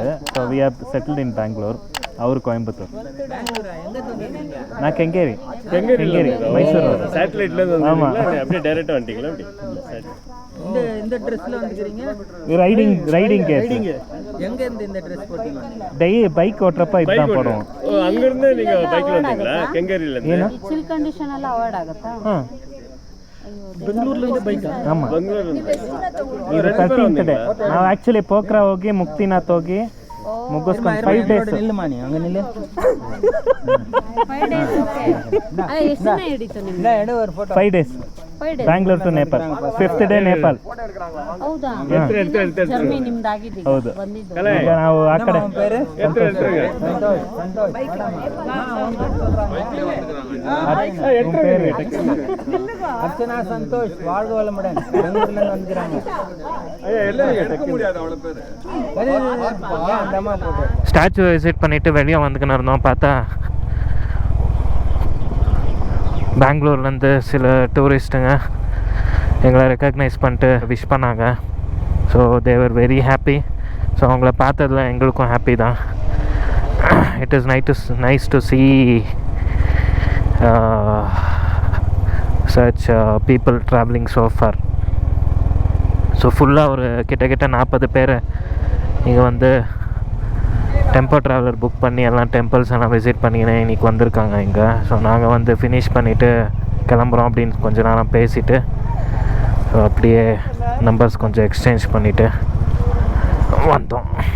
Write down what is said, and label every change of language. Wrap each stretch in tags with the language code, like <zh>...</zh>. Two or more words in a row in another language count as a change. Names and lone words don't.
<en>so we are settled in Bangalore.</en> <ta>அவர் கோயம்புத்தூர். நான் கெங்கேரி மைசூர் சேட்டலைட்ல. ஆமாம், அப்படியே டைரக்டா வந்துட்டீங்களா? இந்த ட்ரெஸ்ல வந்துக்கிறீங்க?</ta> <en>riding case.</en> <ta>எங்க இருந்து இந்த ட்ரெஸ் போட்டீங்க? பைக் ஓட்டுறப்ப இதுதான் போடுவோம். அங்க இருந்து நீங்க பைக்ல வந்தீங்களா? கெங்கேரில இருந்து.</ta> <en>chill condition</en> <kn>ಎಲ್ಲ ಅವಾಯ್ಡ್ ಆಗುತ್ತಾ? ಬೆಂಗಳೂರಲ್ಲಿ ಬೈಕ್. ಆಮಾಂ, ಇದು 13th ಡೇ. ನಾವು ಆ್ಯಕ್ಚುಲಿ ಪೋಖ್ರಾ ಹೋಗಿ ಮುಕ್ತಿನಾಥ್ ಹೋಗಿ ಮುಗಿಸ್ಕೊಂಡು 5 days. ಇಲ್ಲ ಮಾನಿ ಹಂಗ ನಿಲ್ಲ 5 days. ಓಕೆ, ಅಲ್ಲ ಎಷ್ಟು ದಿನ ಹಿಡಿತು ನಿಮಗೆ?</kn> <en>5 days. Bangalore to Nepal. 5th day Nepal.</en> <kn>ಹೌದಾ? ಜರ್ನಿ ನಿಮ್ದಾಗಿದೆ ಹೌದು. ಬಂದಿದ್ದು ಈಗ ನಾವು ಆ ಕಡೆ</kn> <ta>அர்ச்சனா சந்தோஷ் வாழ்க வளமுடன் பெங்களூர்ல இருந்து வந்துறாங்க.</ta> <en>statue visit</en> <ta>பண்ணிட்டு வெளியே வந்துக்கின்னு இருந்தோம். பார்த்தா பெங்களூர்லேருந்து சில டூரிஸ்ட்டுங்க எங்களை ரெக்கக்னைஸ் பண்ணிட்டு விஷ் பண்ணாங்க.</ta> <en>so they're very happy.</en> <ta>ஸோ அவங்கள பார்த்ததுல எங்களுக்கும் ஹாப்பி தான்.</ta> <en>it is nice to see such people traveling so far.</en> <ta>ஸோ ஃபுல்லாக ஒரு கிட்டத்தட்ட 40 பேர் இங்கே வந்து</ta> <en>tempo traveller book</en> <ta>பண்ணி எல்லாம் டெம்பிள்ஸ் எல்லாம் விசிட் பண்ணிக்கினேன் இன்றைக்கி வந்திருக்காங்க இங்கே. ஸோ நாங்கள் வந்து ஃபினிஷ் பண்ணிவிட்டு கிளம்புறோம் அப்படின்னு கொஞ்ச நேரம் பேசிவிட்டு ஸோ அப்படியே நம்பர்ஸ் கொஞ்சம் எக்ஸ்சேஞ்ச் பண்ணிவிட்டு வந்தோம்.</ta>